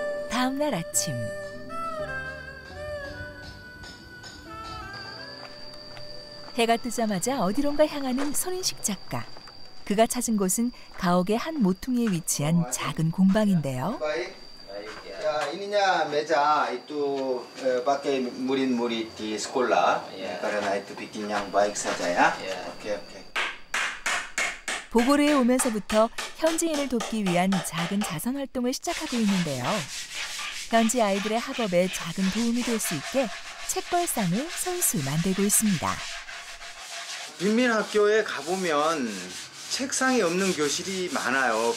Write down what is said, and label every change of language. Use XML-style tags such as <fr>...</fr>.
<ko>다음 날 아침, 해가 뜨자마자 어디론가 향하는 손인식 작가. 그가 찾은 곳은 가옥의 한 모퉁이에 위치한 작은 공방인데요.</ko> <id>Ya, ininya meja itu pakai murid-murid di sekolah, karena itu bikin yang baik saja ya. Oke.</id> <ko>보고르에 오면서부터 현지인을 돕기 위한 작은 자선 활동을 시작하고 있는데요. 현지 아이들의 학업에 작은 도움이 될 수 있게 책걸상을 손수 만들고 있습니다. 빈민학교에 가보면 책상이 없는 교실이 많아요.</ko>